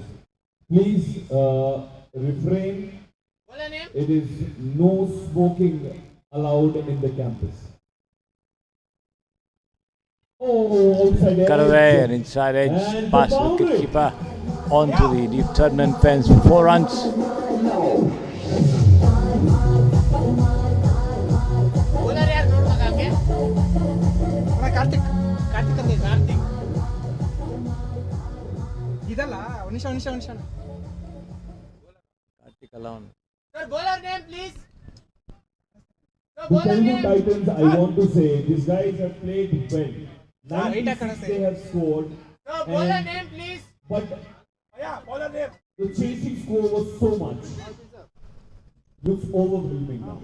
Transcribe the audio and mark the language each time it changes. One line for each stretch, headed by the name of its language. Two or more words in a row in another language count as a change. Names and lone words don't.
English: Please refrain. It is no smoking allowed in the campus. Oh, outside Cut edge. away and inside edge And past the boundary. wicketkeeper onto the deep third man fence for 4 runs.
Kannada: ಕಾರ್ತಿಕ್ ಕಾರ್ತಿಕ್ ಅಂದೆ ಕಾರ್ತಿಕ್ ಇದಲ್ಲ ನಿಮಿಷ
English: Kartik alone. Sir bowler name please The Telugu Titans, I want to say, these guys have played well. 96 they have scored. bowler name please But bowler name the chasing score was so much. Looks overwhelming now.